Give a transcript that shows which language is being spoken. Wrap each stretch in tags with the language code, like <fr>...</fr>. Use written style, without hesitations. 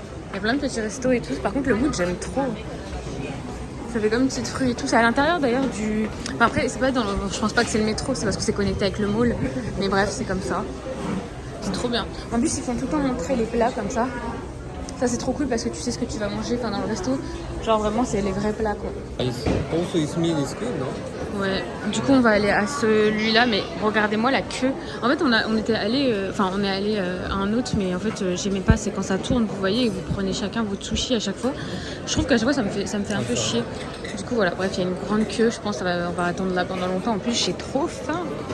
<fr>Il y a plein de petits restos et tout. Par contre, le mood, j'aime trop. Ça fait comme une petite fruit et tout. C'est à l'intérieur d'ailleurs du. Enfin, après, c'est pas dans le. Je pense pas que c'est le métro, c'est parce que c'est connecté avec le mall. Mais bref, c'est comme ça. C'est trop bien. En plus, ils font tout le temps montrer les plats comme ça. Ça, c'est trop cool parce que tu sais ce que tu vas manger dans le resto. Genre, vraiment, c'est les vrais plats, quoi.</fr> <en>Also, it's meat is good, non?</en> <fr>Ouais, du coup on va aller à celui-là, mais regardez-moi la queue. En fait on était allé, on est allé à un autre, mais en fait j'aimais pas, c'est quand ça tourne, vous voyez, et vous prenez chacun votre sushi à chaque fois. Je trouve qu'à chaque fois ça me fait un peu chier. Du coup voilà, bref, il y a une grande queue, je pense on va attendre là pendant longtemps. En plus j'ai trop faim.</fr>